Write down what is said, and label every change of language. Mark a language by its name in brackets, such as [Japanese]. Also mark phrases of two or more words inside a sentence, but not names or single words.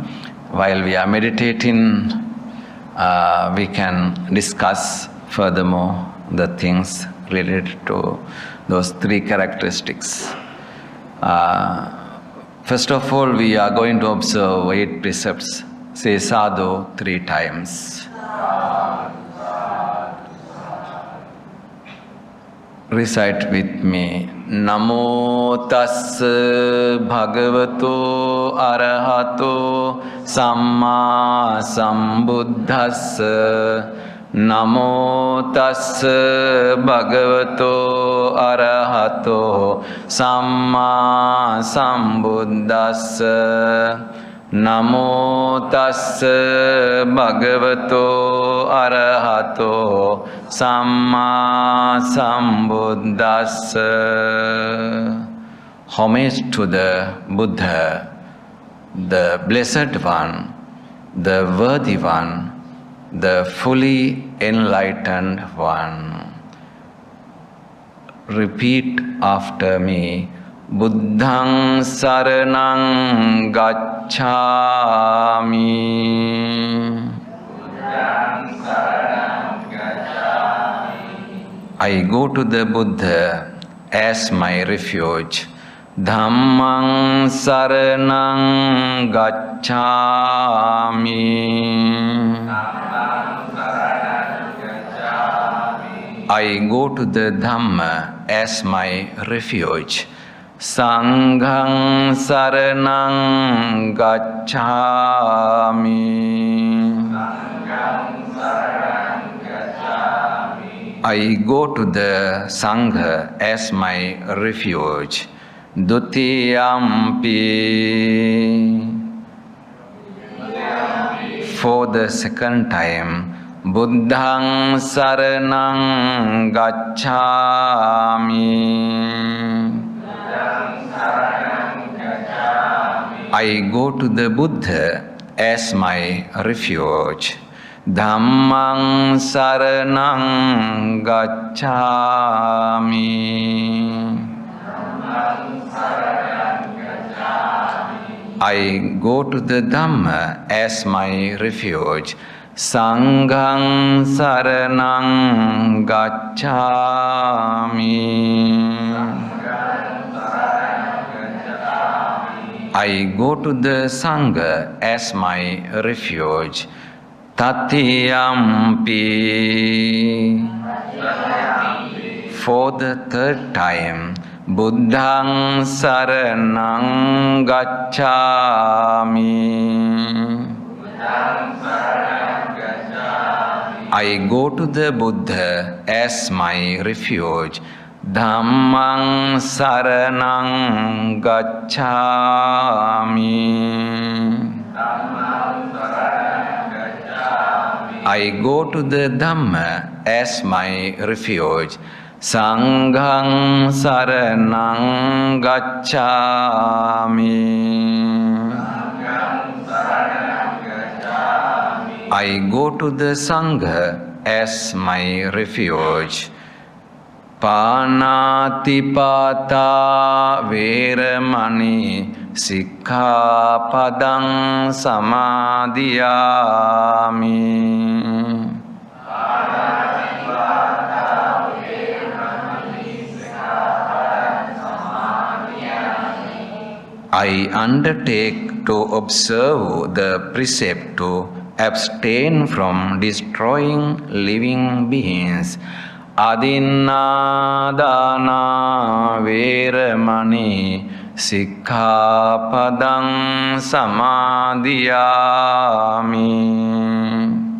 [English] While we are meditating, we can discuss furthermore the things related to those three characteristics. First of all, we are going to observe 8 precepts. Say sadhu 3 times. Recite with me. [Pali] Namo tassa bhagavato arahato samma sambuddhassa. Namo tassa bhagavato arahato samma sambuddhassa. Namo tassa bhagavato arahato samma sambuddhassa. [English] Homage to the Buddha, the Blessed One, the Worthy One, the fully enlightened One. Repeat after me. [Pali] Buddhaṃ saraṇaṃ gacchāmi. [English] I go to the Buddha as my refuge. [Pali] Dhammaṃ saraṇaṃ gacchāmi. [English] I go to the Dhamma as my refuge. [Pali] Sanghaṃ saraṇaṃ gacchāmi. [English] I go to the Sangha as my refuge. Dutiyampi. For the second time, [Pali] Buddhaṃ saraṇaṃ gacchāmi. [English] I go to the Buddha as my refuge. [Pali] Dhammaṃ saraṇaṃ gacchāmi. [English] I go to the Dhamma as my refuge. [Pali] Sanghaṃ saraṇaṃ gacchāmi. [English] I go to the Sangha as my refuge. Tatiyampi. For the third time, [Pali] Buddhaṃ saraṇaṃ gacchāmi. [English] I go to the Buddha as my refuge. [Pali] Dhammaṃ saraṇaṃ gacchāmi. [English] I go to the Dhamma as my refuge. [Pali] Sanghaṃ saraṇaṃ gacchāmi. [English] I go to the Sangha as my refuge. [Pali] Pāṇātipātā vēramaṇī sikkhapadang samadhiyāmi. [English] I undertake to observe the precept to abstain from destroying living beings. [Pali] Adinādāna vēramaṇī sikkhapadang samadhiyāmi.